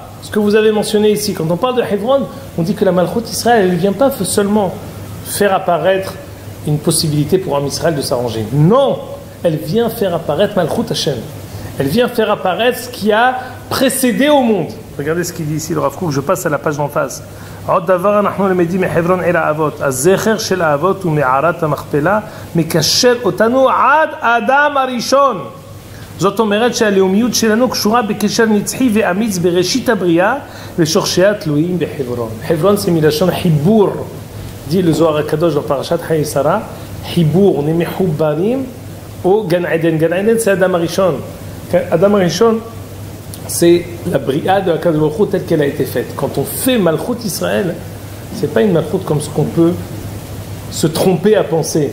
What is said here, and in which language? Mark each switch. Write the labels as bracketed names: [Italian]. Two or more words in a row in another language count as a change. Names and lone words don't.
[French] Ce que vous avez mentionné ici. Quand on parle de Hebron, on dit que la [Hebrew] Malchut Israël, [French] elle ne vient pas seulement faire apparaître une possibilité pour un Israël de s'arranger. Non, elle vient faire apparaître [Hebrew] Malchut Hashem. [French] Elle vient faire apparaître ce qui a précédé au monde. Regardez ce qu'il dit ici, le Rav Kook, je passe à la page d'en face. [Hebrew] עוד דבר אנחנו למדים מחברון אל האבות. הזכר של האבות ומערת המכפלה מקשר אותנו עד האדם הראשון. זאת אומרת שהלאומיות שלנו קשורה בקשר נצחי ואמיץ בראשית הבריאה ושורשיה תלויים בחברון. חברון c'est מלשון חיבור. [French] dit le Zohar HaKadosh dans Parashat Hayei Sarah, חיבור, on est מחוברים au Gan Eden. Gan Eden c'est Adam Arishon. Adam Arishon c'est la bria de Hakadosh Baruch Hu telle qu'elle a été faite. Quand on fait [Hebrew] Malchut Israël, [French] c'est pas une Malchut comme ce qu'on peut se tromper à penser.